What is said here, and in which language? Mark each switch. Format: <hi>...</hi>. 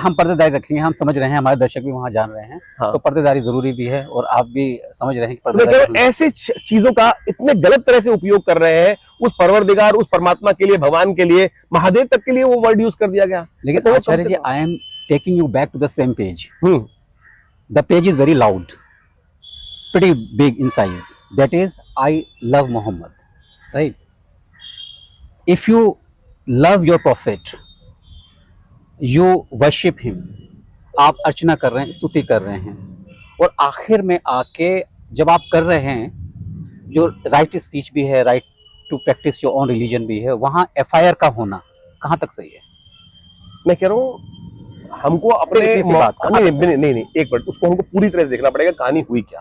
<hi>हम पर्देदारी रखेंगे, हम समझ रहे हैं, हमारे दर्शक भी वहां जान रहे हैं। हाँ। तो पर्देदारी जरूरी भी है, और आप भी समझ रहे हैं कि तो ऐसी चीजों का इतने गलत तरह से उपयोग कर रहे हैं, उस परवरदिगार, उस परमात्मा के लिए, भगवान के लिए, महादेव तक के लिए वो वर्ड यूज कर दिया गया।</hi> <en>लेकिन Acharya ji, I am taking you back to the same page. The page is very loud, pretty big in size. That is, I love Muhammad, right? If you love your prophet, you worship him.</en> <hi>आप अर्चना कर रहे हैं, स्तुति कर रहे हैं, और आखिर में आके जब आप कर रहे हैं, जो</hi> <en>right speech</en> <hi>भी है,</hi> <en>right to practice your own religion</en> <hi>भी है, वहाँ FIR का होना कहाँ तक सही है? मैं कह रहा हूँ हमको अपने नहीं, एक मिनट, उसको हमको पूरी तरह से देखना पड़ेगा, कहानी हुई क्या।</hi>